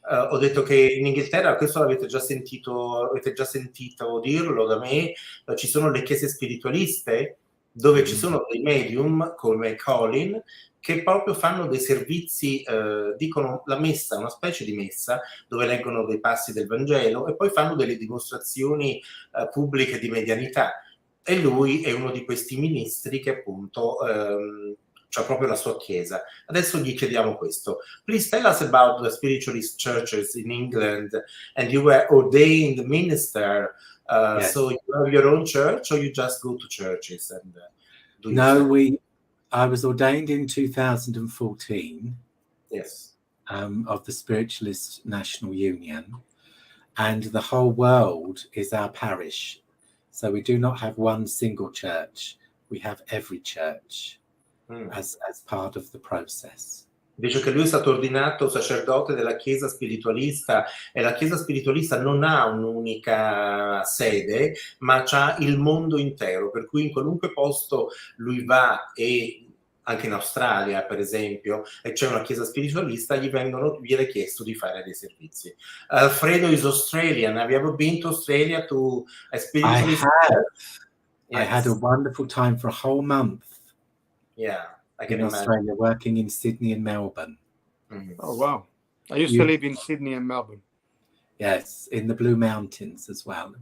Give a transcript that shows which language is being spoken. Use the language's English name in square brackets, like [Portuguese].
[Italian] Ho detto che in Inghilterra, questo l'avete già sentito dirlo da me, ci sono le chiese spiritualiste dove ci sono dei medium come Colin che proprio fanno dei servizi, dicono la messa, una specie di messa, dove leggono dei passi del Vangelo e poi fanno delle dimostrazioni pubbliche di medianità. E lui è uno di questi ministri che appunto c'ha proprio la sua chiesa. Adesso gli chiediamo questo. [English] Please tell us about the spiritualist churches in England, and you were ordained minister. Yes. So you have your own church, or you just go to churches and do No, I was ordained in 2014. Yes. Of the Spiritualist National Union, and the whole world is our parish. So we do not have one single church. We have every church as part of the process. [Italian] Dice che lui è stato ordinato sacerdote della Chiesa spiritualista e la Chiesa spiritualista non ha un'unica sede, ma c'ha il mondo intero, per cui in qualunque posto lui va, e anche in Australia per esempio, e c'è una chiesa spiritualista, gli viene chiesto di fare dei servizi. [English] Alfredo is Australian. Have you ever been to Australia to a spiritualist? I have. Yes. I had a wonderful time for a whole month. Yeah, I can in imagine. Australia, working in Sydney and Melbourne. Mm-hmm. Oh wow! I used to live in Sydney and Melbourne. Yes, in the Blue Mountains as well.